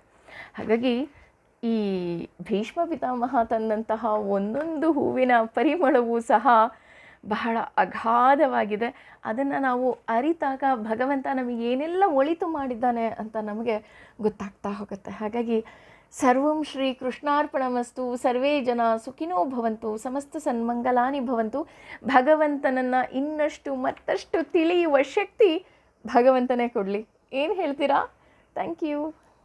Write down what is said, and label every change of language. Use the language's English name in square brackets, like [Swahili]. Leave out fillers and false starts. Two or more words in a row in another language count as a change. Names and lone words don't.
[Kannada] ಹಾಗಾಗಿ ಈ ಭೀಷ್ಮ ಪಿತಾಮಹ ತಂದಂತಹ ಒಂದೊಂದು ಹೂವಿನ ಪರಿಮಳವೂ ಸಹ ಬಹಳ ಅಗಾಧವಾಗಿದೆ. ಅದನ್ನು ನಾವು ಅರಿತಾಗ ಭಗವಂತ ನಮಗೆ ಏನೆಲ್ಲ ಒಳಿತು ಮಾಡಿದ್ದಾನೆ ಅಂತ ನಮಗೆ ಗೊತ್ತಾಗ್ತಾ ಹೋಗುತ್ತೆ. [Sanskrit] ಹಾಗಾಗಿ ಸರ್ವಂ ಶ್ರೀ ಕೃಷ್ಣಾರ್ಪಣಮಸ್ತು. ಸರ್ವೇ ಜನ ಸುಖಿನೋ ಭವಂತು. ಸಮಸ್ತ ಸನ್ಮಂಗಲಾನಿ ಭವಂತು. [Kannada] ಭಗವಂತನನ್ನು ಇನ್ನಷ್ಟು ಮತ್ತಷ್ಟು ತಿಳಿಯುವ ಶಕ್ತಿ ಭಗವಂತನೇ ಕೊಡಲಿ. ಏನು ಹೇಳ್ತೀರಾ? [English] thank you.